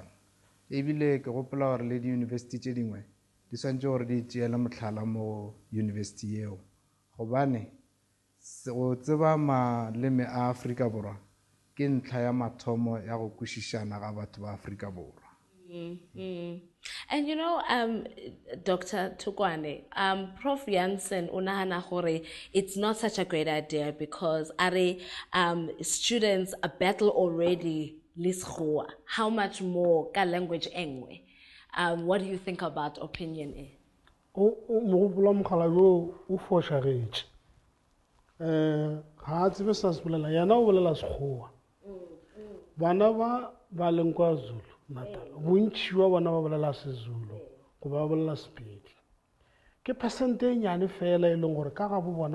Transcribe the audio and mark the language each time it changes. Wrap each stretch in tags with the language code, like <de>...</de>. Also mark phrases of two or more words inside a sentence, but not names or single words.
<nso>Ebile ke gopola gore le di university tše dingwe di swantše gore di tšeele mohlala mo university yeo gobane go tseba maleme a Afrika Borwa ke ntlha ya mathomo ya go kwešišana ga batho ba Afrika Borwa.</nso> <en>And you know, Dr.</en> <st>Tukwane, Prof. Jansen unahana hore,</st> <en>it's not such a great idea because students battle already liskhua. How much more ka language engwe? What do you think about opinion A?</en> <nso>Mogopolo mogala yo o fošagetše. Ga tsebe sa se bolela yana o bolela sekgowa. Bana ba leng kwa Zulu Natal bontši wa bona ba bolela seZulu go ba bolela Sepedi ke percent e nyane fela e leng gore ka ga bo bona ba</nso>